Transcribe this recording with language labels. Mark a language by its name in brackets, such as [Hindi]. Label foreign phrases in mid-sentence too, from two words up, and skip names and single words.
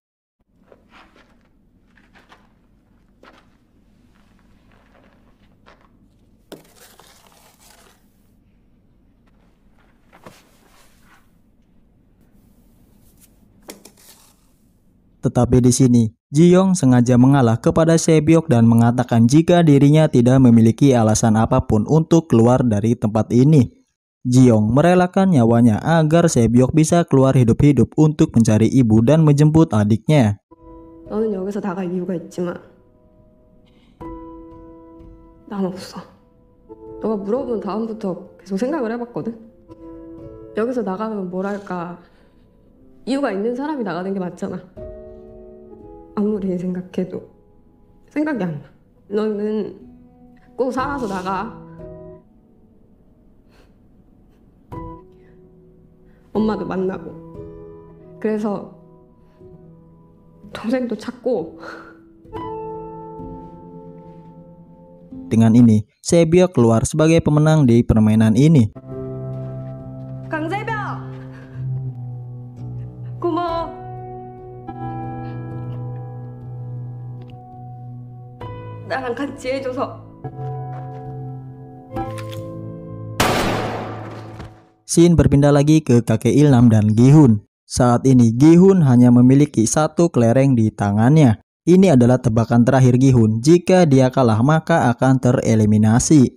[Indonesian] Tetapi di sini, Jiyoung sengaja mengalah kepada Sebyok dan mengatakan jika dirinya tidak memiliki alasan apapun untuk keluar dari tempat ini. Jiyoung merelakan nyawanya agar Sebyok bisa keluar hidup-hidup untuk mencari ibu dan menjemput adiknya. [Korean] 너는 여기서 나갈 이유가 있지만 난 없어. 너가 물어본 다음부터 계속 생각을 해봤거든. 여기서 나가면 뭐랄까 이유가 있는 사람이 나가는 게 맞잖아. 아무리 생각해도 생각이 안 나. 너는 꼭 살아서 나가. 엄마도 만나고. 그래서 동생도 찾고. [Indonesian] Dengan ini, Sebyok keluar sebagai pemenang di permainan ini. [Korean] 강세벽! 고마워. 나랑 같이 해줘서. [Indonesian] Scene berpindah lagi ke kakek Ilnam dan Gi-hun. Saat ini Gi-hun hanya memiliki satu kelereng di tangannya. Ini adalah tebakan terakhir Gi-hun. Jika dia kalah maka akan tereliminasi.